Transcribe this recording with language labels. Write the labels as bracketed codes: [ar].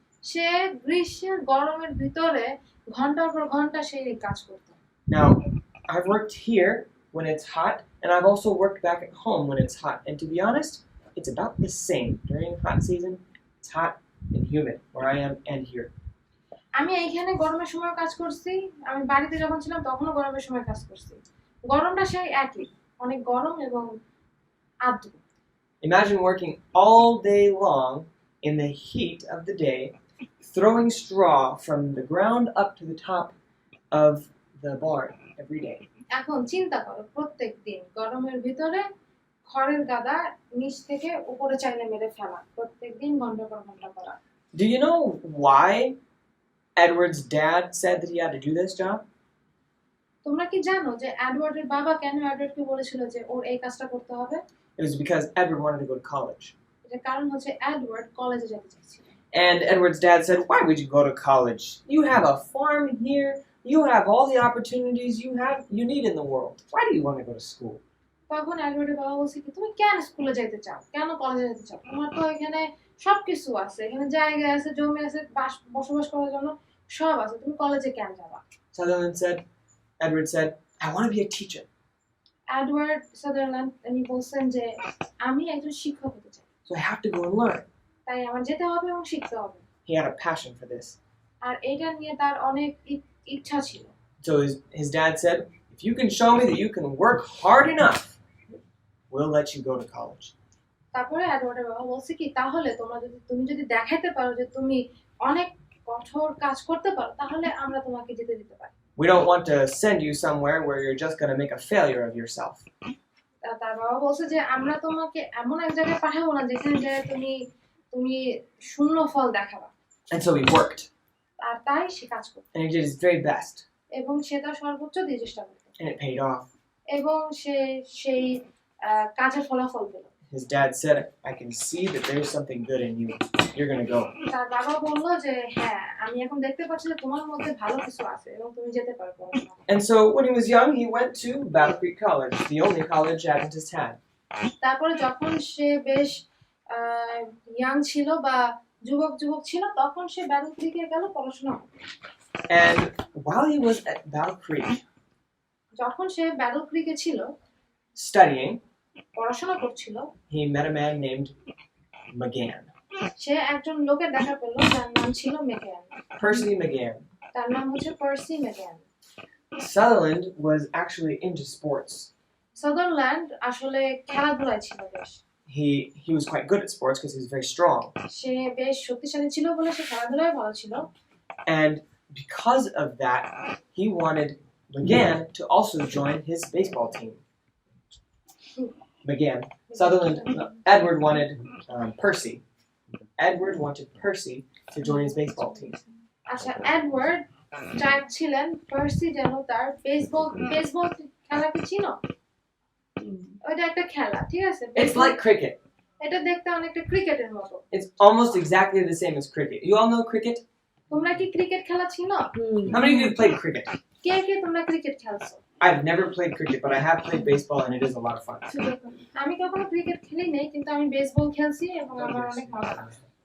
[bn] সে গ্রীষ্মের গরমের ভিতরে ঘন্টার পর ঘন্টা সেই কাজ করতো। [en] Now, I've worked here when it's hot, and I've also worked back at home when it's hot. And to be honest, it's about the same. During hot season, it's hot and humid where I am and here. [bn] আমি এইখানে গরমের সময় কাজ করছি, আমি বাড়িতে যখন ছিলাম তখনও গরমের সময় কাজ করছি। গরমটা সেই একই, অনেক গরম এবং আর্দ্র। [en] Imagine working all day long in the heat of the day, throwing straw from the ground up to the top of the barn every day. [bn] এখন চিন্তা করো, প্রত্যেক দিন গরমের ভিতরে খড়ের গাদা নিচ থেকে উপরে চাইলে মেরে ফেলা, প্রত্যেক দিন ঘন্টা পর ঘন্টা করা। [en] Do you know why Edward's dad said that he had to do this job? [bn] তোমরা কি জানো যে এডওয়ার্ডের বাবা কেন এডওয়ার্ডকে বলেছিল যে ওর এই কাজটা করতে হবে? [en] It was because Edward wanted to go to college. [bn] এটার কারণ হচ্ছে এডওয়ার্ড কলেজে যেতে চাইছিল। [en] And Edward's dad said, why would you go to college? You have a farm here. You have all the opportunities you need in the world. Why do you want to go to school? [bn] তখন এডওয়ার্ডের বাবা বলছে কি, তুমি কেন স্কুলে যেতে চাও, কেন কলেজে যেতে চাও? তোমার তো এখানে সবকিছু আছে, এখানে জায়গা আছে, জমি আছে, বসবাস করার জন্য সব আছে, তুমি কলেজে কেন যাবা? [en] Edward said, I want to be a teacher. [bn] Edward Sutherland তিনি বলছেন যে আমি একজন শিক্ষক হতে চাই, [en] So I have to go and learn. [bn] তাই আমার যেতে হবে এবং শিখতে হবে। [en] He had a passion for this. [bn] আর এটা নিয়ে তার অনেক ইচ্ছা ছিল। [en] So his dad said, if you can show me that you can work hard enough, we'll let you go to college. [bn] তারপরে এডওয়ার্ডের বাবা বলছে কি, তাহলে তুমি যদি দেখাতে পারো যে তুমি অনেক কঠোর কাজ করতে পারো, তাহলে আমরা তোমাকে যেতে দিতে পারি। [en] We don't want to send you somewhere where you're just going to make a failure of yourself. [bn] তার বাবা বলছে যে আমরা তোমাকে এমন এক জায়গায় পাঠাবো না যেখানে যে তুমি শূন্য ফল দেখাবা। [en] And so he worked. [bn] আর তাই সে কাজ করতো [en] And he did his very best. [bn] এবং সে তার সর্বোচ্চ দিয়ে চেষ্টা করতো [en] And it paid off. [bn] এবং সে সেই কাজের ফলাফল পেল। [en] His dad said, I can see that there's something good in you. You're going to go. [bn] তার বাবা বললো যে হ্যাঁ, আমি এখন দেখতে পাচ্ছি যে তোমার মধ্যে ভালো কিছু আছে এবং তুমি যেতে পারবে। [en] And so when he was young, he went to Battle Creek College, the only college Adventists had. [bn] তারপরে যখন সে বেশ ইয়াং ছিল বা যুবক ছিল, তখন সে ব্যাটল ক্রিকে গেল পড়াশোনা করতে। [en] And while he was at Battle Creek [bn] যখন সে ব্যাটল ক্রিকে ছিল [en] studying, [bn] পড়াশোনা করছিল [en] he met a man named McGann, [bn] সে একজন লোকের দেখা পেল যার নাম ছিল মেগান [en] Percy McGann. [bn] তার নাম হচ্ছে পার্সি মেগান [en] Sutherland was actually into sports. [bn] Sutherland আসলে খেলাধুলায় ছিল বেশ [en] He was quite good at sports because he was very strong. [bn] সে বেশ শক্তিশালী ছিল বলে সে খেলাধুলায় ভালো ছিল [en] And because of that, he wanted McGann to also join his baseball team. McGann. Edward wanted Percy. Edward wanted Percy to join his baseball team. [bn] আচ্ছা Edward চাচ্ছিলেন পার্সি যেন তার বেসবল খেলা কি চিনো ওইটা একটা খেলা ঠিক আছে [en] It's like cricket. [bn] এটা দেখতে অনেকটা ক্রিকেটের মতো [en] It's almost exactly the same as cricket. You all know cricket? [bn] তোমরা কি ক্রিকেট খেলা চিনো [en] How many of you have played cricket? [bn] কে কে তোমরা ক্রিকেট খেলছো [en] I've never played cricket, but I have played baseball and it is a lot of fun. [bn] আমি কখনো cricket খেলি নাই কিন্তু আমি বেসবল খেলছি এবং আমার অনেক মজা লাগছে